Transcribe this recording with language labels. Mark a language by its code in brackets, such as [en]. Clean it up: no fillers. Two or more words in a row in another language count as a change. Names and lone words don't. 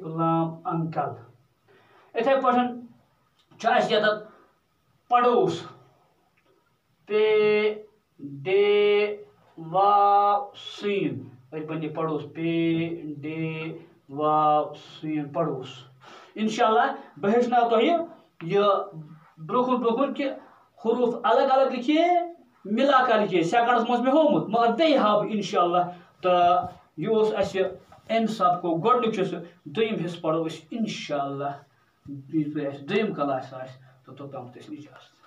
[ks] لام انکل یِتھے پٲٹھۍ چھُ اَسہِ ییٚتٮ۪تھ پڑوس پے ڈے واو سین اَتہِ بنہِ پڑوس پے ڈے واو سین پڑوس انشاءاللہ بہٕ ہیٚچھناو تۄہہِ یہِ برونٛہہ کُن کہِ حروٗف [ur] الگ الگ لِکھے مِلا کر لِکھے [ks] سیکنڈس منٛز مےٚ ہوومُت مگر بیٚیہِ ہاو بہٕ انشاءاللہ تہٕ یہِ اوس اَسہِ اَمہِ سبقُک گۄڈنیُک چھُ سُہ دوٚیِم حصہٕ پرو أسۍ انشاءاللہ یِتھ پٲٹھۍ اَسہِ دوٚیِم کلاس آسہِ تہٕ توٚتامَتھ ٲسۍ نِجاست